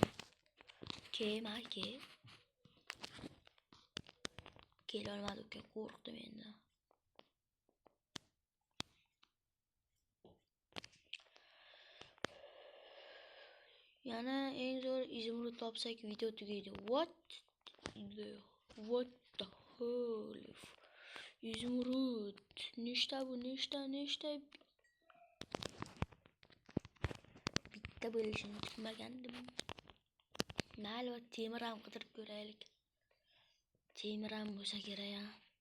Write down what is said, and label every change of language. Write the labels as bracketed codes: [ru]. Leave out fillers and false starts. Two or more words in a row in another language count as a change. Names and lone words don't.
[uz] Kel. Kelolmadi, uka, qo'rqdim endi. Yana eng zo'r izmurud topsak video tugaydi. [en] What the hell? [uz] Izmurud. Nechta bu? Nechta? Bitta bo'lishini kutmagandim. Mayli, temir ham qidirib ko'raylik. Temir ham bo'lsa kerak ya.